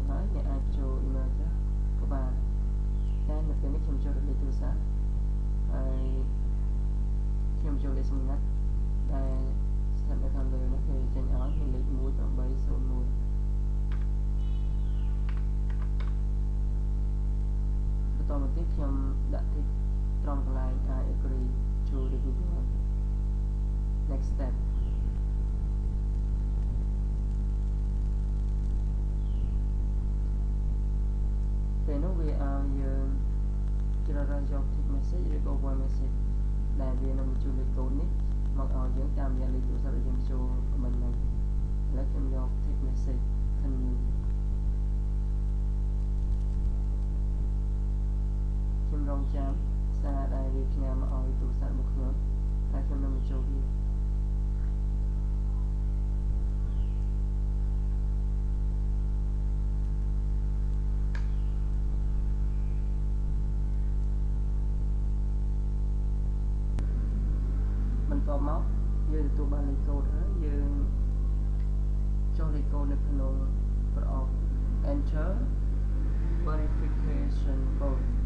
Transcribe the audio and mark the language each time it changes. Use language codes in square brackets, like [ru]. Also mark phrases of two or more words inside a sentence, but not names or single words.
[km] ហើយអ្នកអាចចូល [en] email address [km] ក៏បានតែនៅពេលនេះខ្ញុំចូលលេខទូរស័ព្ទហើយខ្ញុំចូលលេខសម្ងាត់ដែលស្ថិតនៅខាងលើនេះគេចេញឲ្យមានលេខ1801 បន្តមកទៀតខ្ញុំដាក់ tick ត្រង់កន្លែង [en] I agree to the Google next step [km] ពេលនោះវាឲ្យយើងជ្រើសរើសយក [en] text message [km] ឬក៏ [en] voice message [km] ដែលវានឹងបញ្ជូនលេខកូដនេះមកឲ្យយើងតាមរយៈលេខទូរស័ព្ទដែលយើងចូល comment ហ្នឹងឥឡូវខ្ញុំយក [en] text message continue [km] ខ្ញុំរងចាំសារដែលវាផ្ញើមកឲ្យទូរស័ព្ទរបស់ខ្ញុំហើយខ្ញុំនឹងបញ្ចូលវា បន្ទាប់មកយើងទទួលបានលេខកូដហើយយើងចុះលេខកូដនៅក្នុងប្រអប់ [en] enter verification code